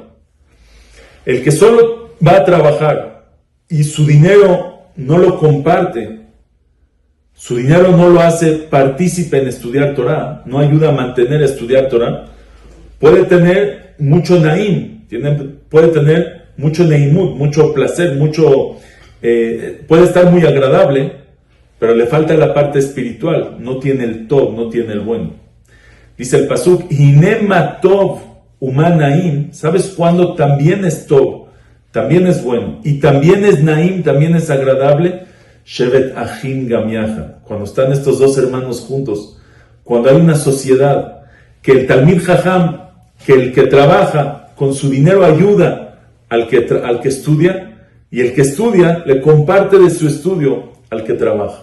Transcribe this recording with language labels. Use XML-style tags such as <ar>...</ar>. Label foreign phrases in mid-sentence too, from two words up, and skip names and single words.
<es>El que solo va a trabajar y su dinero no lo comparte, su dinero no lo hace partícipe en estudiar Torah, no ayuda a mantener a estudiar Torah, puede tener mucho naim, puede tener mucho neimut, mucho placer, puede estar muy agradable, pero le falta la parte espiritual, no tiene el tov, no tiene el bueno. Dice el pasuk,</es> <he>הנה מה טוב ומה נעים,</he> <es>¿sabes cuándo también es tov, también es bueno, y también es naim, también es agradable?</es> <he>שבת אחים גם יחד,</he> <es>cuando están estos dos hermanos juntos, cuando hay una sociedad, que el</es> <he>תלמיד חכם,</he> <es>que el que trabaja con su dinero ayuda al que estudia, y el que estudia le comparte de su estudio al que trabaja.</es>